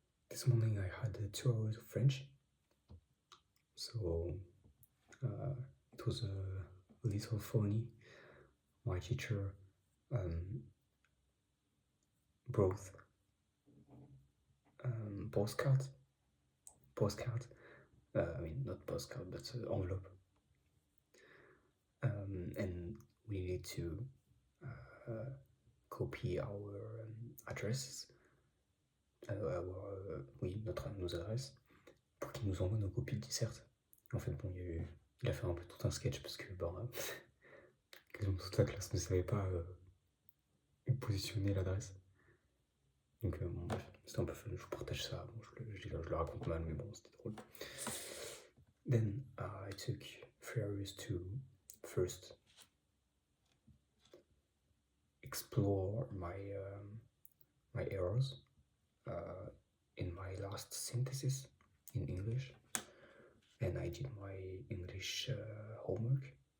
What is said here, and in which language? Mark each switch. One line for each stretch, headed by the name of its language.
English: This morning I had 2 hours of French, so it was a little funny. My teacher brought postcards. I mean, not postcard, but envelope. And we needed to copy our addresses,
French: nos adresses, pour qu'il nous envoie nos copies de dissert. En fait, bon, il a fait un peu tout un sketch parce que quasiment toute la classe ne savait pas où positionner l'adresse. Donc, bon, bref, c'était un peu fun, je vous partage ça. Bon, je le raconte mal, mais bon, c'était drôle.
English: Then I took 3 hours to first explore my errors in my last synthesis in English, and I did my English homework.